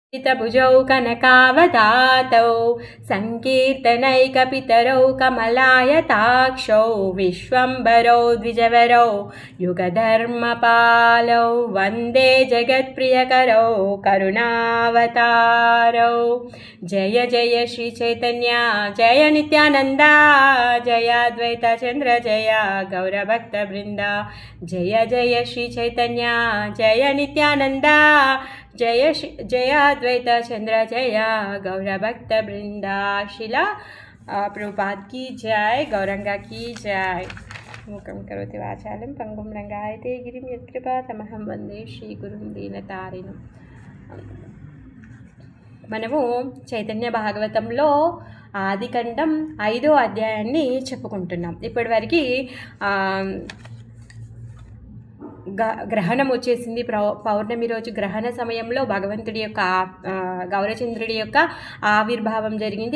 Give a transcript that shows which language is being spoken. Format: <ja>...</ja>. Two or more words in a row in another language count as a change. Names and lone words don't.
<sa>भुजौ कनकावदातौ सङ्कीर्तनैकपितरौ कमलायताक्षौ विश्वम्भरौ द्विजवरौ युगधर्मपालौ वन्दे जगत्प्रियकरौ करुणावतारौ। जय जय श्री चैतन्य जय नित्यानन्दा जय अद्वैतचन्द्र जय गौरभक्तवृन्द। जय जय श्री चैतन्य जय नित्यानन्दा जय अद्वैत चंद्र जय गौरभक्त वृंदा।</sa> <hi>शिला प्रभुपाद की जय, गौरंगा की जय।</hi> <sa>मूकं करोति वाचालं पंगुं लंघयते गिरिं यत्कृपातमहं वंदे श्रीगुरुं दीनतारिणं।</sa> <te>మనము చైతన్య భాగవతంలో ఆదికండం 5వ అధ్యాయాన్ని చెప్పుకుంటున్నాం. ఇప్పటివరకు గ్రహణం వచ్చేసింది. పౌర్ణమి రోజు గ్రహణ సమయంలో భగవంతుడి యొక్క గౌరచంద్రుడి యొక్క ఆవిర్భావం జరిగింది.</te>